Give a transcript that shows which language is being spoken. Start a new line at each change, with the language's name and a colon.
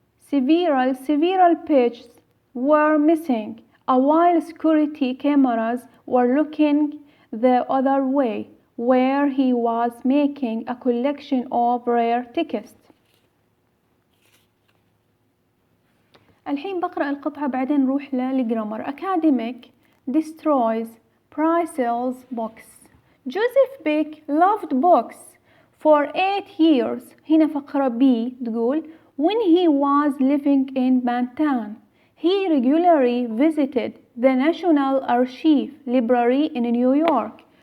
English: Several pages were missing while security cameras were looking the other way where he was making a collection of rare texts.
Arabic: الحين بقرأ القطعة بعدين نروح للجرامر.
English: academic destroys Pricel's books. Joseph Bick loved books for 8 years.
Arabic: هنا فقرة B تقول
English: when he was living in Manhattan he regularly visited the National Archive Library in New York.